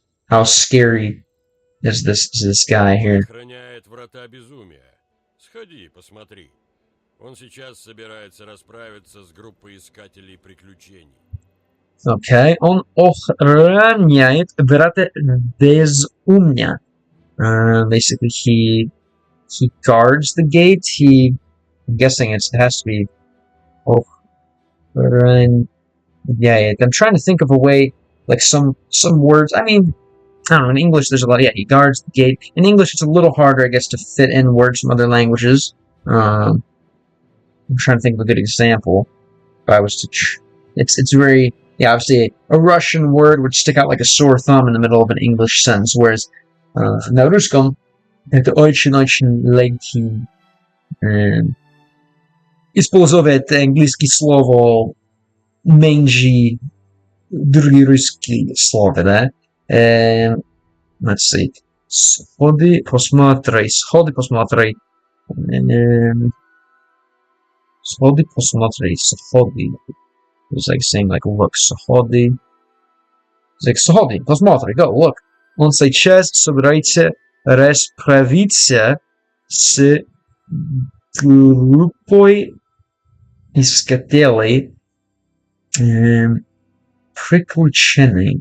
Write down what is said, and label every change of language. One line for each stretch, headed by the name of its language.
English: How scary is this guy here?
Russian: Охраняет врата безумия. Сходи, посмотри. Он сейчас собирается расправиться с группой искателей приключений. Okay, он охраняет врата безумия.
English: Basically, he guards the gate. I'm guessing it has to be охраняет. I'm trying to think of a way, like some words. I mean, I don't know. In English, there's a lot. Yeah, he guards the gate. In English, it's a little harder, I guess, to fit in words from other languages. I'm trying to think of a good example. If I was to, it's very. Yeah, obviously, a Russian word would stick out like a sore thumb in the middle of an English sentence, whereas
Russian: на русском это очень-очень легкий использовать английское слово меньше другие русские слова, да?
English: Let's see.
Russian: Сходи, посмотри. Сходи, посмотри. Сходи, посмотри. Сходи.
English: It was like saying like look. Сходи. It's like
Russian: сходи, посмотри.
English: Go, look.
Russian: Он сейчас собирается расправиться с группой искателей приключений.